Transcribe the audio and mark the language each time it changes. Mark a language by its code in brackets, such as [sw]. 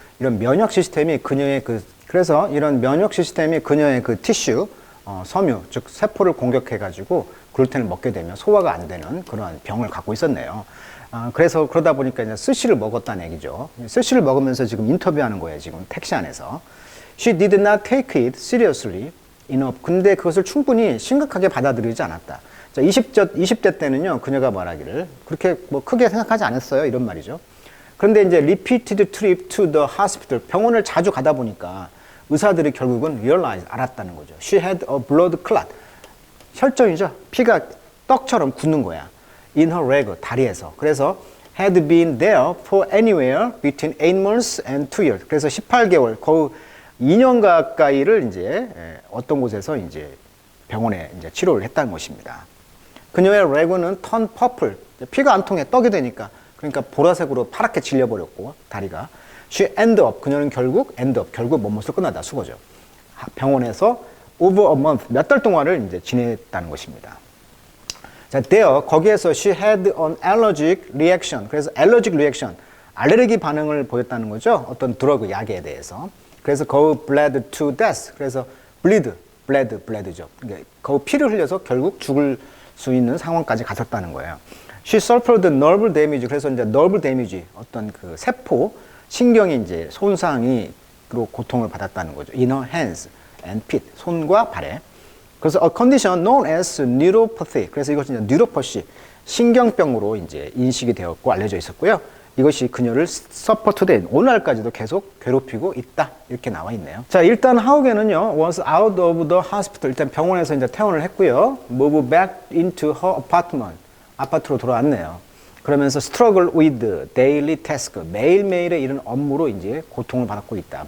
[ko] 이런 면역 시스템이 그녀의 그래서 이런 면역 시스템이 그녀의 그 티슈, 섬유, 즉 세포를 공격해가지고 글루텐을 먹게 되면 소화가 안 되는 그런 병을 갖고 있었네요. 그래서 그러다 보니까 이제 스시를 먹었다는 얘기죠. 스시를 먹으면서 지금 인터뷰하는 거예요, 지금 택시 안에서. [en] She did not take it seriously enough. [ko] 근데 그것을 충분히 심각하게 받아들이지 않았다. 자, 20대 때는요, 그녀가 말하기를 그렇게 뭐 크게 생각하지 않았어요, 이런 말이죠. 그런데 이제 [en] repeated trip to the hospital, [ko] 병원을 자주 가다 보니까 의사들이 결국은 realize, 알았다는 거죠. [en] She had a blood clot. [ko] 혈전이죠. 피가 떡처럼 굳는 거야. [en] In her leg, [ko] 다리에서. [en] 그래서 had been there for anywhere between 8 months and 2 years. [ko] 그래서 18개월, 거의 2년 가까이를 이제 어떤 곳에서 이제 병원에 이제 치료를 했다는 것입니다. 그녀의 레그는 [en] turn purple. [ko] 피가 안 통해 떡이 되니까. 그러니까 보라색으로 파랗게 질려버렸고, 다리가. [en] She end up, [ko] 그녀는 결국 몸못을 끝나다, 수거죠. 병원에서 [en] over a month, [ko] 몇 달 동안을 이제 지냈다는 것입니다. [en] 자, there, [ko] 거기에서 [en] she had an allergic reaction. [ko] 그래서 allergic reaction, 알레르기 반응을 보였다는 거죠. 어떤 드러그, 약에 대해서. 그래서 거의 [en] bled to death. [ko] 그래서 bleed죠. 그러니까 거의 피를 흘려서 결국 죽을 수 있는 상황까지 갔었다는 거예요. [en] She suffered nerve damage. [ko] 그래서 이제 nerve damage, 어떤 그 세포, 신경이 이제 손상이, 그리고 고통을 받았다는 거죠. [en] In her hands and feet. [ko] 손과 발에. [en] 그래서 a condition known as neuropathy. [ko] 그래서 이것이 이제 neuropathy, 신경병으로 이제 인식이 되었고 알려져 있었고요. 이것이 그녀를 [en] suffer today, [ko] 오늘날까지도 계속 괴롭히고 있다. 이렇게 나와 있네요. 자, 일단 하우게는요, [en] was out of the hospital. [ko] 일단 병원에서 이제 퇴원을 했고요. [en] move back into her apartment. [ko] 아파트로 돌아왔네요. [en] 그러면서 struggle with daily task. [ko] 매일매일의 이런 업무로 이제 고통을 받고 있다.